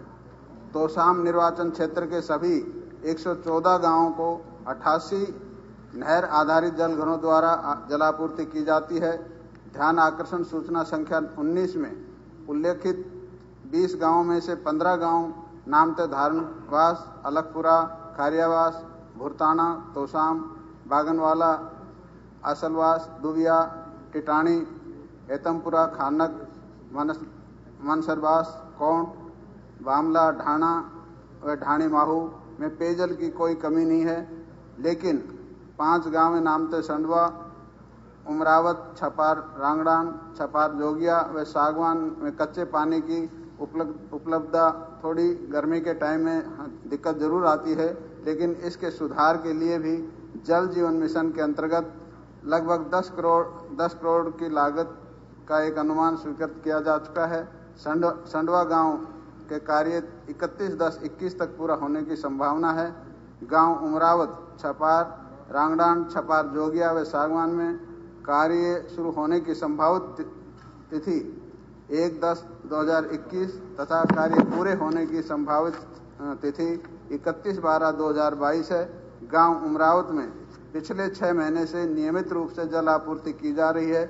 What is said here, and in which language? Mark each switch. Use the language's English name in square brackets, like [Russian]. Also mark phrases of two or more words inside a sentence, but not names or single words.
[Hindi] तोशाम निर्वाचन क्षेत्र के सभी 114 गांवों को 88 नहर आधारित जलघरों द्वारा जलापूर्ति की जाती है। ध्यान आकर्षण सूचना संख्या 19 में उल्लेखित 20 गांवों में से 15 गांव नामतः धारणवास, अलगपुरा, खारियावास, भुरताना, तोशाम, बागनवाला, आसलवास, दुबिया, टिटानी, हेतमपुरा, खानक, मनसरबास, कोंट, बामला, ढाना व ढाणी माहू में पेयजल की कोई कमी नहीं है, लेकिन 5 गांव में नामतः संडवा, उमरावत, छपार रांगड़ान, छपार जोगिया व सागवान में कच्चे पानी की उपलब्धता थोड़ी गर्मी के टाइम में दिक्कत जरूर आती है, लेकिन इसके सुधार के लिए भी जल जीवन मिशन के अंतर्गत लगभग 10 करोड़ की लागत का एक अनुमान स्वीकृत किया जा चुका है। संडवा गांव के कार्य 31/10/21 तक पूरा होने की संभावना है। गांव उमरावत, छपार, रांगडान, छपार, जोगिया व सागवान में कार्य शुरू होने की संभावित तिथि 1/10/2021 तथा कार्य पूरे होने की संभावित तिथि 31/12/2022 है। गांव उमरावत में पिछले 6 महीने से नियमित रूप से जल आपूर्ति की जा रही है।